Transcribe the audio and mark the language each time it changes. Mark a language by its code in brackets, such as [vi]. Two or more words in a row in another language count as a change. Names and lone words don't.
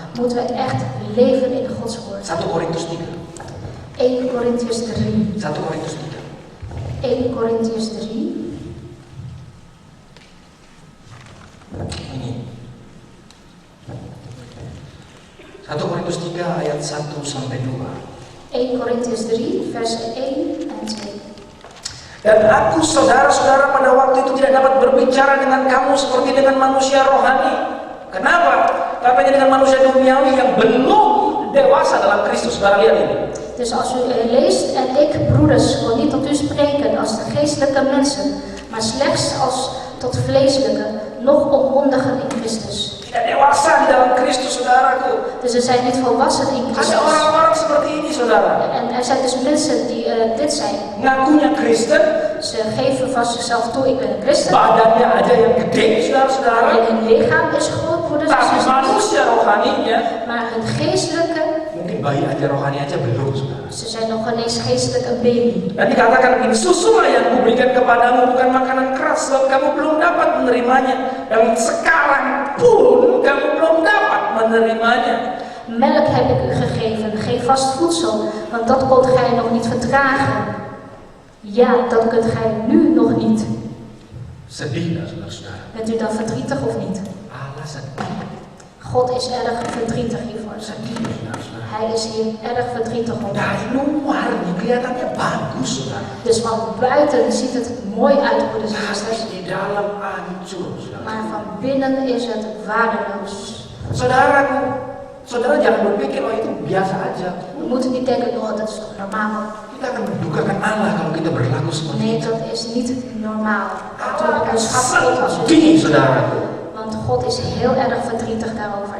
[nl] moeten we echt leven in Gods woord. [id] 1 Korintus 3. [nl] 1 Korintiërs 3. [id] 1 Korintus 3. [nl] 1 Korintiërs 3. [id] Ini 1 Korintus 3 ayat 1 sampai 2. [nl] 1 Korintiërs 3, versen 1 en 2. [id] Dan aku saudara-saudara pada waktu itu tidak dapat berbicara dengan kamu seperti dengan manusia rohani, Kenapa? Tapi dengan manusia duniawi yang belum dewasa dalam Kristus. Saudara lihat ini. [nl] Dus als u leest en ik, broeders, wil niet tot u spreken als de geestelijke mensen, maar slechts als tot vleeselijke, nog onmondigen in Christus. [id] Tidak dewasa di dalam Kristus, saudaraku. [nl] Dus er zijn niet volwassen in [id] Ada [nl] Christus. [id] orang-orang seperti ini, saudara. [nl] En er zijn dus mensen die dit zijn. [id] Ngakunya Kristen, [nl] Ze geven van zichzelf toe, ik ben een christen. [id] badannya ada yang gede, saudara-saudara. [nl] En hun lichaam is groot, broeders en [id] Tapi [nl] zusters. [id] manusia rohaninya, [nl] Maar hun geestelijke, [id] mungkin bayi aja rohani aja belum, saudara. [nl] ze zijn nog ineens geestelijk een baby. [id] Dan dikatakan begini, susulah yang kuberikan kepadamu bukan makanan keras, sebab kamu belum dapat menerimanya. Dan sekarang pun kamu belum dapat menerimanya. [nl] Melk heb ik u gegeven, geen vast voedsel, want dat kunt gij nog niet verdragen. Ja, dat kunt gij nu nog niet. [id] Sedih nggak, saudara-saudara? [nl] Bent u dan verdrietig of niet? [id] Allah sedih. [nl] God is erg verdrietig hiervoor. [id] Sedih, saudara-saudara. [nl] Hij is hier erg verdrietig om. [id] Dari luar nih kelihatannya bagus, saudara. [nl] Dus van buiten ziet het mooi uit, broeders en [id] Tapi [nl] zusters. [id] di dalam hancur, saudara. [nl] Maar van binnen is het waardeloos. [id] Saudaraku, saudara jangan berpikir, oh itu biasa aja. [nl] We moeten niet denken, oh dat is toch normaal. [id] Kita akan mendukakan Allah kalau kita berlaku seperti [nl] Nee, [id] itu. [nl] dat is niet normaal. [id] Allah [nl] Natuurlijk [id] akan [nl] onderschat God als u [id] sedih, saudaraku. [nl] Want God is heel erg verdrietig daarover.